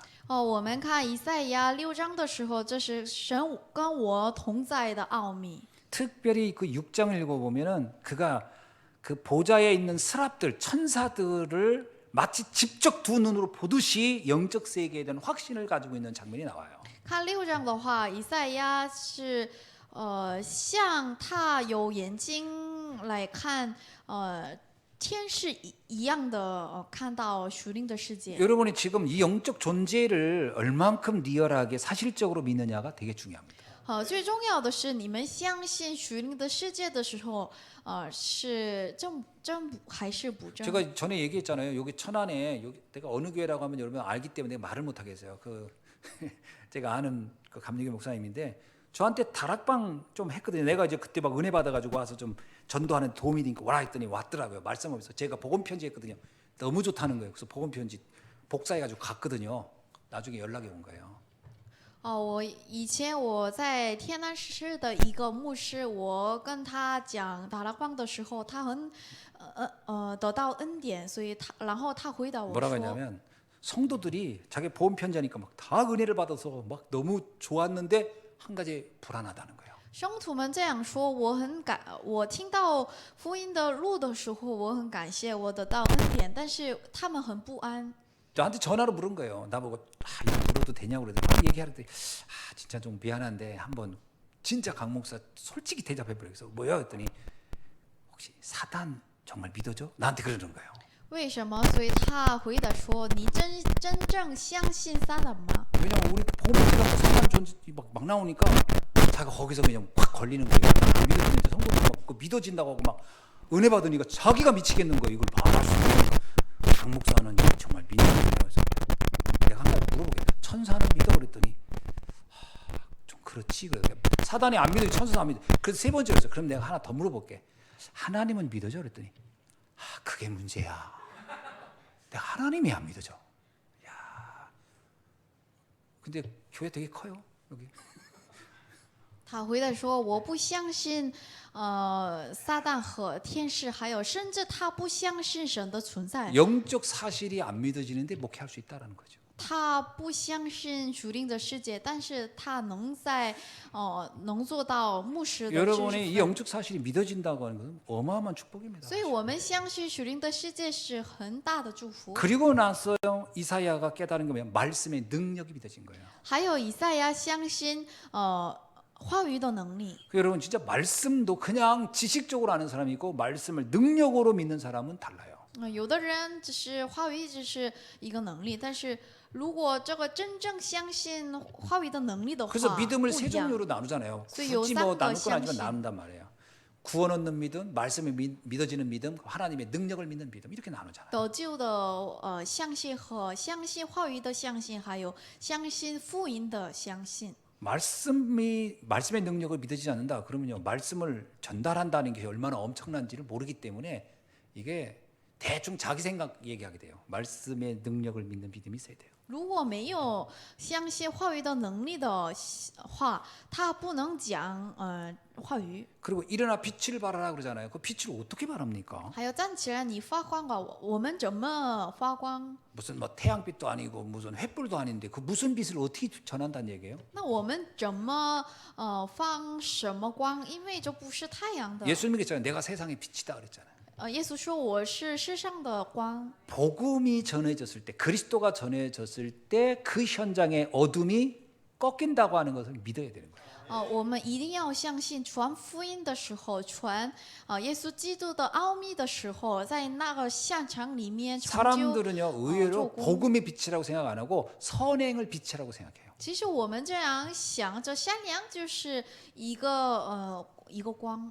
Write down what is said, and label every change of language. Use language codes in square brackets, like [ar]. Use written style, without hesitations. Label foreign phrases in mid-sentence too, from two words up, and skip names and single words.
[zh] 我们看以赛亚6章的时候，这是神跟我同在的奥秘。 [ko] 특별히 그 6장을 읽어보면은 그가 그 보좌에 있는 스랍들, 천사들을 마치 직접 두 눈으로 보듯이 영적 세계에 대한 확신을 가지고 있는 장면이 나와요. [zh] 看6章的话，以赛亚是像他有眼睛来看天使一样的看到属灵的世界。 [ko] 여러분이 지금 이 영적 존재를 얼만큼 리얼하게 사실적으로 믿느냐가 되게 중요합니다. [zh] 最重要的是，你们相信属灵的世界的时候，是真还是不真？ [ko] 제가 전에 얘기했잖아요. 여기 천안에 여기 내가 어느 교회라고 하면 여러분 알기 때문에 내가 말을 못 하겠어요. 그 제가 아는 그 감리교 목사님인데 저한테 다락방 좀 했거든요. 내가 이제 그때 막 은혜 받아가지고 와서 좀 전도하는 도움이 되니까 와라 했더니 왔더라고요. 말씀하면서 제가 복음 편지 했거든요. 너무 좋다는 거예요. 그래서 복음 편지 복사해가지고 갔거든요. 나중에 연락이 온 거예요. [zh] 我以前我在天南市的一个牧师，我跟他讲达拉邦的时候，他很得到恩典，所以然后他回答我 [ko] 뭐라고 [zh] 说， [ko] 했냐면 성도들이 자기 복음 편지하니까 막 다 은혜를 받아서 막 너무 좋았는데 한 가지 불안하다는 거예요. [zh] 圣徒们这样说，我听到福音的路的时候，我很感谢我得到恩典，但是他们很不安。 [ko] 저한테 전화로 물은 거예요. 나보고 이거 물어도 되냐고 그러더니 얘기하는데 진짜 좀 미안한데 한번 진짜 강 목사 솔직히 대답해보려 그래서 뭐야 했더니 혹시 사단 정말 믿어줘? 나한테 그러는 거예요. [zh] 为什么？所以他回答说：“你真正相信撒旦吗？ [ko] 왜냐면 우리 복음지라고 사단 존재 막 나오니까 자기가 거기서 그냥 확 걸리는 거예요. 안 믿어지는데 성도들 막 믿어진다고 하고 막 은혜 받으니까 자기가 미치겠는 거예요. 이걸 말할 수 있는 강 목사는 정말 믿는 거예요. 그래서 내가 한 가지 물어보게 천사는 믿어 그랬더니 좀 그렇지. 사단이 안 믿어 천사도 안 믿어. 그래서 세 번째였어요. 그럼 내가 하나 더 물어볼게. 하나님은 믿어져 그랬더니 그게 문제야. 내가 하나님이 안 믿어져. 야, 근데 교회 되게 커요 여기. [zh] 他回答说：“我不相信，撒旦和天使，还有甚至他不相信神的存在。 [ko] 영적 사실이 안 믿어지는데 목회할 수 있다라는 거죠. [zh] 他不相信属灵的世界，但是他能做到牧师的职 [ko] 여러분이 이 [zh] 分。 [ko] 영적 사실이 믿어진다고 하는 것은 어마어마한 축복입니다. [zh] 所以我们相信属灵的世界是很大的祝福。 [ko] 그리고 나서 이사야가 깨달은 게 뭐냐? 말씀의 능력이 믿어진 거예요. [zh] 还有以赛亚相信话语的能力。 [ko] 여러분 진짜 말씀도 그냥 지식적으로 아는 사람이 있고 말씀을 능력으로 믿는 사람은 달라요. [zh] 有的人只是话语只是一个能力，但是如果这个真正相信话语的能力的话， [ko] 그래서 [zh] 不 [ko] 믿음을 [zh] 一 [ko] 세 [zh] 样。 [ko] 종류로 나누잖아요. 그래서 굳이 요 뭐 쌍거 나눌 건 아니지만 [zh] 相信. [ko] 나눈단 말이에요. 구원 얻는 믿음, 말씀에 믿어지는 믿음, 하나님의 능력을 믿는 믿음 이렇게 나누잖아요. [zh] 得救的相信和相信话语的相信，还有相信福音的相信。 [ko] 말씀의 능력을 믿어지지 않는다. 그러면요 말씀을 전달한다는 게 얼마나 엄청난지를 모르기 때문에 이게 대충 자기 생각 얘기하게 돼요. 말씀의 능력을 믿는 믿음이 있어야 돼요. [zh] 如果没有相信话语的能力的话，他不能讲话语。 [ko] 그리고 일어나 빛을 발하라 그러잖아요. 그 빛을 어떻게 발합니까? [zh] 还有站起来，你发光吧，我们怎么发光？ [ko] 무슨 뭐 태양빛도 아니고 무슨 횃불도 아닌데 그 무슨 빛을 어떻게 전한다는 얘기예요? [zh] 那我们怎么放什么光？因为这不是太阳的。 [ko] 예수님이 그랬잖아요. 내가 세상의 빛이다 그랬잖아요. [zh] 耶稣说我是世上的光。 [ko] 복음이 전해졌을 때 그리스도가 전해졌을 때 그 현장의 어둠이 꺾인다고 하는 것을 믿어야 되는 거예요. [zh] 我们一定要相信传福音的时候，传耶稣基督的奥秘的时候，在那个现场里面成就 [ko] 사람들은요 의외로 [zh] 做工。 [ko] 복음의 빛이라고 생각 안 하고 선행을 빛이라고 생각해요. [zh] 其实我们这样想着，善良就是一个光。